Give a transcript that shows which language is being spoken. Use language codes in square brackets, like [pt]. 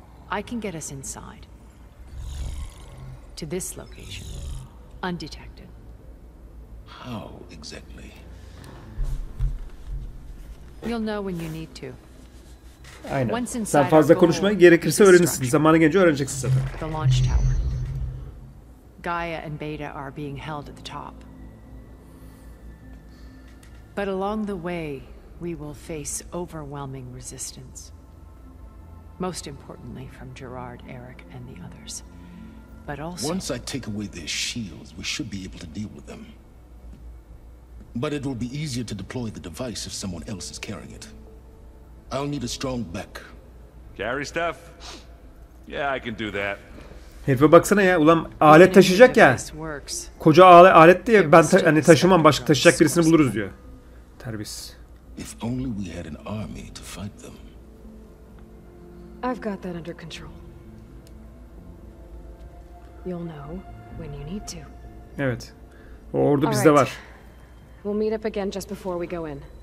[en] I can get us inside. To this location. Undetected. How exactly? You'll know when you need to. [tr] Aynen. Sen fazla konuşma, gerekirse öğrenirsin. Zamanı gelince öğreneceksin zaten. [en] The launch tower. Gaia and Beta are being held at the top. But along the way, we will face overwhelming resistance. Most importantly from Gerard, Eric, and the others. But also... Once I take away their shields, we should be able to deal with them. But it will be easier to deploy the device if someone else is carrying it. I'll need a strong back. Carry stuff? Yeah, I can do that. [tr] Herife baksana ya, ulan alet taşıyacak ya. Koca alet diye ben hani taşımam, başka taşıyacak birisini buluruz diyor. Terbiyesiz. [en] If only we had an army to fight them. I've got that under control. You'll know when you need to. [tr] Evet. O ordu bizde var. [en] We'll meet up again just before we go in.